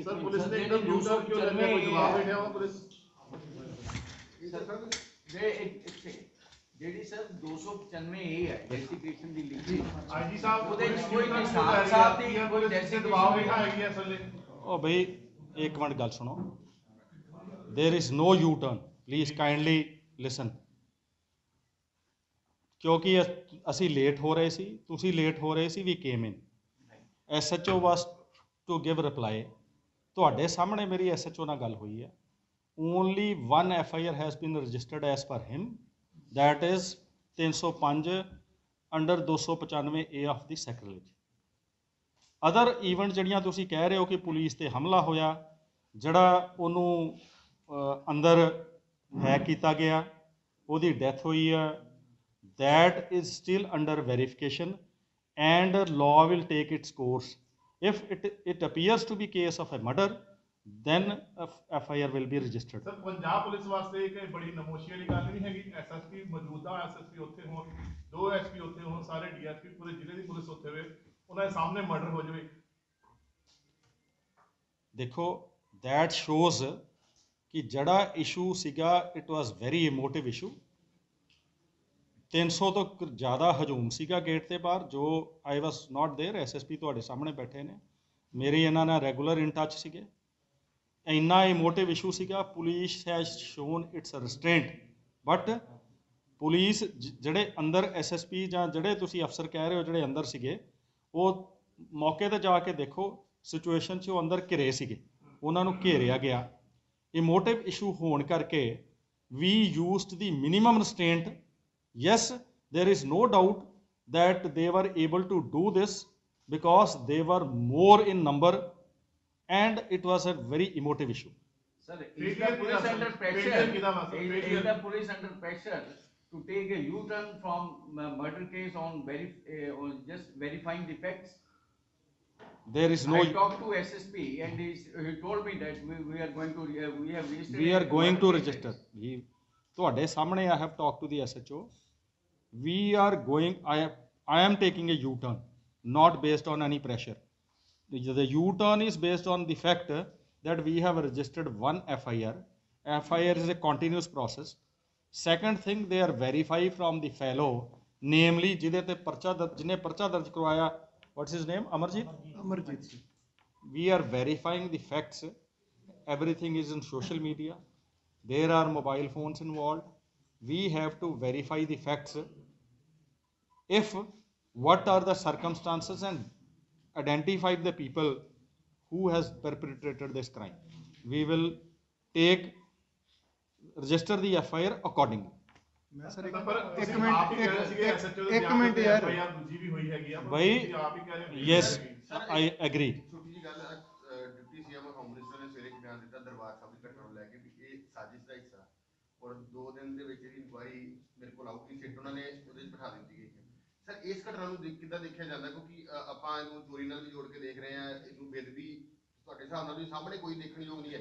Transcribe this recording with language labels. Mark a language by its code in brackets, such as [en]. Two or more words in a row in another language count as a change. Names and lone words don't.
[pa] ਸਰ ਪੁਲਿਸ ਨੇ ਇੱਕਦਮ ਯੂਟਰ ਕਿਉਂ ਲੈ ਲਿਆ, ਕੋਈ ਜਵਾਬ ਨਹੀਂ ਦੇਵਾ ਪੁਲਿਸ। ਜਿਹੜੀ ਸਰ 295 ਇਹ ਹੈ ਡੈਸੀਗ੍ਰੇਸ਼ਨ ਦੀ ਲਿਖੀ, ਆਈਜੀ ਸਾਹਿਬ ਉਹਦੇ ਵਿੱਚ ਕੋਈ ਨਿਸ਼ਾਨ ਸਾਹਿਬ ਦੀ ਕੋਈ ਦਬਾਅ ਵੇਖਾ ਹੈਗੀ ਹੈ ਅਸਲ ਉਹ ਬਈ ਇੱਕ ਮਿੰਟ ਗੱਲ ਸੁਣੋ, [en] there is no U-turn, please kindly listen, [pa] ਕਿਉਂਕਿ ਅਸੀਂ ਲੇਟ ਹੋ ਰਹੇ ਸੀ, ਤੁਸੀਂ ਲੇਟ ਹੋ ਰਹੇ ਸੀ, [en] we came in, SHO was to give reply। [pa] ਤੁਹਾਡੇ ਸਾਹਮਣੇ ਮੇਰੀ SHO ਨਾਲ ਗੱਲ ਹੋਈ ਹੈ, [en] only one FIR has been registered as per him, that is 305 under 295A of the sacrilege। other event [pa] ਜਿਹੜੀਆਂ ਤੁਸੀਂ ਕਹਿ ਰਹੇ ਹੋ ਕਿ ਪੁਲਿਸ ਤੇ ਹਮਲਾ ਹੋਇਆ, ਜਿਹੜਾ ਉਹਨੂੰ ਅੰਦਰ ਹੈਕ ਕੀਤਾ ਗਿਆ, ਉਹਦੀ ਡੈਥ ਹੋਈ ਹੈ, [en] that is still under verification and law will take its course. If it appears to be case of a murder, then FIR will be registered. [pa] ਸਰ ਪੰਜਾਬ ਪੁਲਿਸ ਵਾਸਤੇ ਇੱਕ ਬੜੀ ਨਮੋਸ਼ੀ ਵਾਲੀ ਗੱਲ ਨਹੀਂ ਹੈਗੀ, ਐਸਐਸਪੀ ਮੌਜੂਦਾ ਐਸਐਸਪੀ ਉੱਥੇ ਹੋਣ, 2 ਐਸਪੀ ਉੱਥੇ ਹੋਣ, ਸਾਰੇ ਡੀਐਸਪੀ ਪੂਰੇ ਜ਼ਿਲ੍ਹੇ ਦੀ ਪੁਲਿਸ ਉੱਥੇ ਹੋਵੇ, ਉਹਨਾਂ ਦੇ ਸਾਹਮਣੇ ਮਰਡਰ ਹੋ ਜਾਵੇ। ਦੇਖੋ [en] that shows [pa] ਕਿ ਜਿਹੜਾ ਇਸ਼ੂ ਸੀਗਾ [en] it was very emotive issue. [pa] 300 ਤੋਂ ਜ਼ਿਆਦਾ ਹਜੂਮ ਸੀਗਾ ਗੇਟ ਦੇ ਬਾਹਰ, ਜੋ [en] I was not there, [pa] ਐਸਐਸਪੀ ਤੁਹਾਡੇ ਸਾਹਮਣੇ ਬੈਠੇ ਨੇ, ਮੇਰੇ ਇਹਨਾਂ ਨਾਲ [en] regular in touch [pa] ਸੀਗੇ। ਇੰਨਾ [en] emotive issue [pa] ਸੀਗਾ, [en] police has shown its restraint, [pa] ਬਟ ਪੁਲਿਸ ਜਿਹੜੇ ਅੰਦਰ ਐਸਐਸਪੀ ਜਾਂ ਜਿਹੜੇ ਤੁਸੀਂ ਅਫਸਰ ਕਹਿ ਰਹੇ ਹੋ ਜਿਹੜੇ ਅੰਦਰ ਸੀਗੇ, ਉਹ ਮੌਕੇ ਤੇ ਜਾ ਕੇ ਦੇਖੋ ਸਿਚੁਏਸ਼ਨ 'ਚ ਉਹ ਅੰਦਰ ਘਿਰੇ ਸੀਗੇ, ਉਹਨਾਂ ਨੂੰ ਘੇਰਿਆ ਗਿਆ। [en] emotive issue [pa] ਹੋਣ ਕਰਕੇ ਵੀ [en] used the minimum restraint. Yes, there is no doubt that they were able to do this because they were more in number and it was a very emotive issue. Sir, is the police under pressure? Is the police under pressure to take a U-turn from murder case on on just verifying the facts? There is no. I talked to SSP and he told me that we are going to we have registered. We are going to register. [pa] ਤੁਹਾਡੇ ਸਾਹਮਣੇ [en] I have talked to the SHO. We are going. I am taking a U-turn, not based on any pressure. The U-turn is based on the fact that we have registered 1 FIR. FIR is a continuous process. Second thing, they are verified from the fellow, namely [pa] ਜਿਹਦੇ ਤੇ ਜਿਹਨੇ ਪਰਚਾ ਦਰਜ ਕਰਵਾਇਆ, [en] what's his name? ਅਮਰਜੀਤ। We are verifying the facts. Everything is in social media. There are mobile phones involved. We have to verify the facts. If what are the circumstances and identify the people who has perpetrated this crime. We will register the FIR accordingly. [pa] ਮੈਂ ਸਰ ਇੱਕ ਮਿੰਟ ਯਾਰ ਭਾਈ, [en] yes, I agree. [pa] ਛੋਟੀ ਜਿਹੀ ਗੱਲ, [en] deputy CM [pa] ਅੰਮ੍ਰਿਤਸਰ ਨੇ ਸਵੇਰੇ ਬਿਆਨ ਦਿੱਤਾ ਦਰਬਾਰ ਸਾਹਿਬ ਦੀ ਘਟਨਾ ਨੂੰ ਲੈ ਕੇ ਵੀ ਇਹ ਸਾਜ਼ਿਸ਼ ਦਾ ਹਿੱਸਾ, ਔਰ 2 ਦਿਨ ਦੇ ਵਿੱਚ ਜਿਹੜੀ ਇਨਕੁਆਇਰੀ ਮੇਰੇ ਕੋਲ ਆਊਗੀ, ਸਿੱਟ ਉਹਨਾਂ ਨੇ ਉਹਦੇ 'ਚ ਬਿਠਾ ਦਿੱਤੀ ਗਈ ਹੈ। ਸਰ ਇਸ ਘਟਨਾ ਨੂੰ ਕਿੱਦਾਂ ਦੇਖਿਆ ਜਾਂਦਾ, ਕਿਉਂਕਿ ਆਪਾਂ ਇਹਨੂੰ ਚੋਰੀ ਨਾਲ ਵੀ ਜੋੜ ਕੇ ਦੇਖ ਰਹੇ ਹਾਂ, ਇਹਨੂੰ ਬੇਦਬੀ ਤੁਹਾਡੇ ਹਿਸਾਬ ਨਾਲ ਵੀ ਸਾਹਮਣੇ ਕੋਈ ਦੇਖਣ ਯੋਗ ਨਹੀਂ ਹੈ